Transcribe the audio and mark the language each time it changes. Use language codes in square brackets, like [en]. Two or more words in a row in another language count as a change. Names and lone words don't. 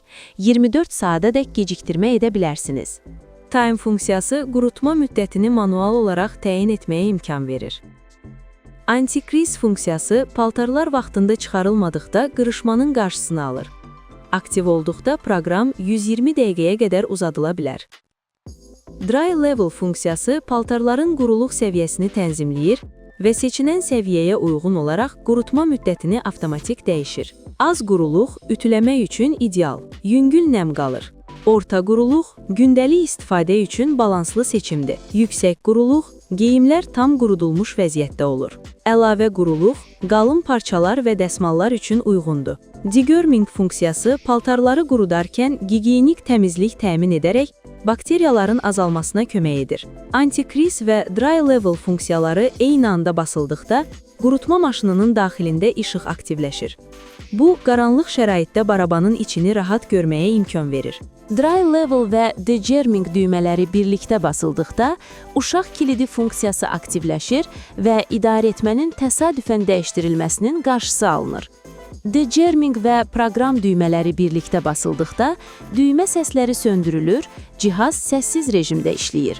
[az] 24 saatədək gecikdirmə edə bilərsiniz. Time funksiyası qurutma müddətini manual olaraq təyin etməyə imkan verir. Anti-crease funksiyası paltarlar vaxtında çıxarılmadıqda qırışmanın qarşısını alır. Aktiv olduqda proqram 120 dəqiqəyə qədər uzadıla bilər. [en] Dry level [az] funksiyası paltarların quruluq səviyyəsini tənzimləyir və seçilən səviyyəyə uyğun olaraq qurutma müddətini avtomatik dəyişir. Az quruluq ütüləmək üçün ideal, yüngül nəm qalır. Orta quruluq gündəlik istifadə üçün balanslı seçimdir. Yüksək quruluq geyimlər tam qurudulmuş vəziyyətdə olur. Əlavə quruluq qalın parçalar və dəsmallar üçün uyğundur. Degorming funksiyası paltarları qurudarkən gigiyenik təmizlik təmin edərək bakteriyaların azalmasına kömək edir. Anti-crease və [en] dry level [az] funksiyaları eyni anda basıldıqda qurutma maşınının daxilində işıq aktivləşir. Bu, qaranlıq şəraitdə barabanın içini rahat görməyə imkan verir. [en] Dry level [az] və degerming düymələri birlikdə basıldıqda uşaq kilidi funksiyası aktivləşir və idarəetmənin təsadüfən dəyişdirilməsinin qarşısı alınır. Degerming və proqram düymələri birlikdə basıldıqda düymə səsləri söndürülür, cihaz səssiz rejimdə işləyir.